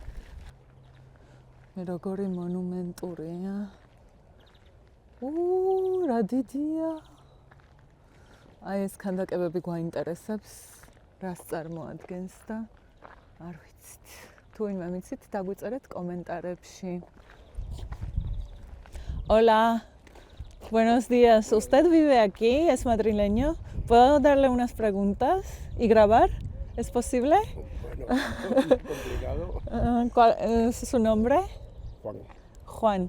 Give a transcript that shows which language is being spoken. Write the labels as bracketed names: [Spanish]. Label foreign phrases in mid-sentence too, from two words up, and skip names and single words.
[Georgian] მე როგორი მონუმენტურია. რა დიდია. აი ეს ქანდაკებები გვაინტერესებს, რას წარმოადგენს და არ ვიცით. თუ ვინმე მიცით, დაგვიწერეთ კომენტარებში. [Spanish] Hola. Buenos días. ¿Usted vive aquí? ¿Es madrileño? ¿Puedo darle unas preguntas y grabar? ¿Es posible? Bueno, complicado. ¿Cuál es su nombre? Juan. Juan.